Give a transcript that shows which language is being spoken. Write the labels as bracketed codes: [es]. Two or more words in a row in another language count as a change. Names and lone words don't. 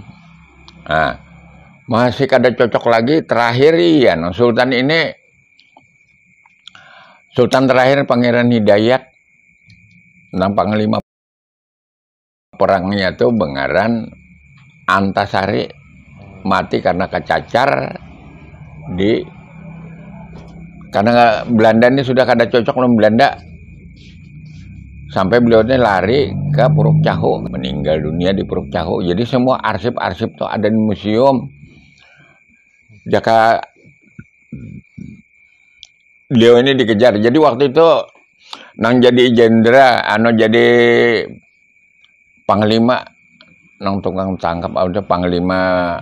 [bjn] Nah, masih kada cocok lagi terakhir iya, Sultan ini Sultan terakhir Pangeran Hidayat, panglima perangnya tuh Bengaran Antasari, mati karena kecacar karena Belanda ini sudah kada cocok dengan Belanda, sampai beliau ini lari ke Puruk Cahu, meninggal dunia di Puruk Cahu. Jadi semua arsip-arsip tuh ada di museum. Jaka beliau ini dikejar. Jadi waktu itu nang jadi jenderal, jadi panglima, nang tukang tangkap ada Panglima